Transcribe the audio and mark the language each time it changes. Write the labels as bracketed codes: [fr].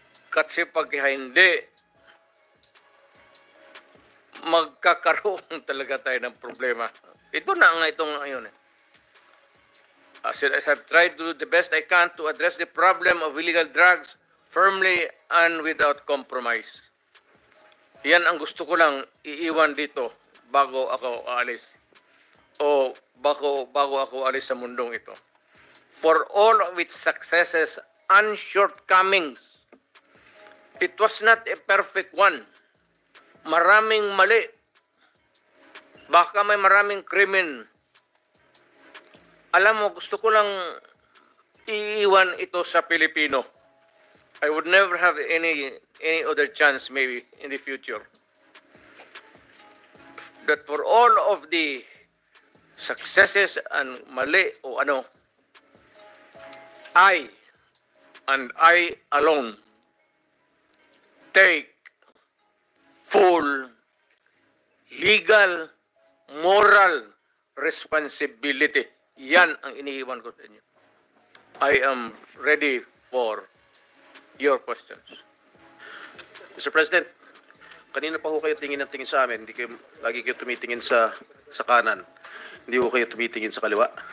[tl] Kasi pag hindi, magkakaroon talaga tayo ng problema. Ito na nga itong ngayon. [en] As I've tried to do the best I can to address the problem of illegal drugs firmly and without compromise. [tl] Yan ang gusto ko lang iiwan dito bago ako aalis. O bago ako alis sa mundong ito. [en] For all of its successes and shortcomings, it was not a perfect one. [tl] Maraming mali. Baka may maraming krimen. Alam mo, gusto ko lang iiwan ito sa Pilipino. [en] I would never have any other chance maybe in the future. That for all of the successes and [tl] mali o ano, [en] I and I alone take full legal, moral responsibility. [tl] Yan ang iniiwan ko sa inyo. [en] I am ready for your questions. Mr. [tl] President, kanina pa ho kayo tingin ng tingin sa amin. Hindi kayo, lagi kayo tumitingin sa kanan. Hindi ho kayo tumitingin sa kaliwa.